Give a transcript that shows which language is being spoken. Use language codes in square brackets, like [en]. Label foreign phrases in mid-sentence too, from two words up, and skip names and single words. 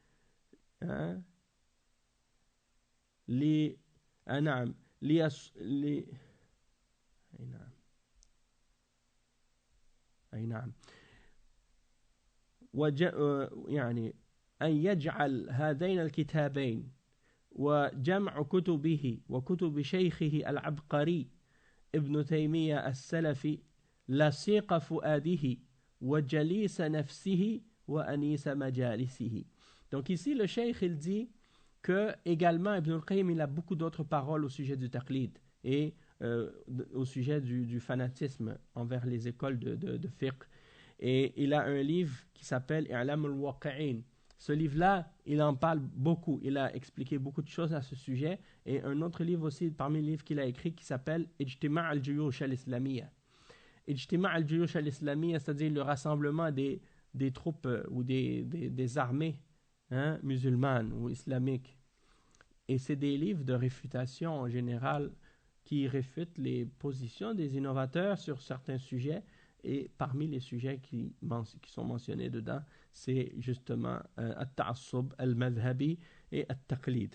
[ar] يعني أن يجعل هذين الكتابين وجمع كتبه وكتب شيخه العبقري ابن تيمية السلفي لصيق فؤاده وجليس نفسه وأنيس مجالسه. [fr] Donc ici le cheikh il dit que également Ibn al-Qayyim il a beaucoup d'autres paroles au sujet du taqlid et au sujet du fanatisme envers les écoles de fiqh, et il a un livre qui s'appelle I'lam al-Waqi'in. Ce livre-là, il en parle beaucoup, il a expliqué beaucoup de choses à ce sujet, et un autre livre aussi parmi les livres qu'il a écrit qui s'appelle Ijtima' al-Juyush al-Islamiyya. Ijtima' al-Juyush al-Islamiyya, c'est-à-dire le rassemblement des troupes ou des armées musulmanes ou islamiques. Et c'est des livres de réfutation en général qui réfutent les positions des innovateurs sur certains sujets, et parmi les sujets qui sont mentionnés dedans, c'est justement [ar] التعصب المذهبي [fr] et at-taqlid.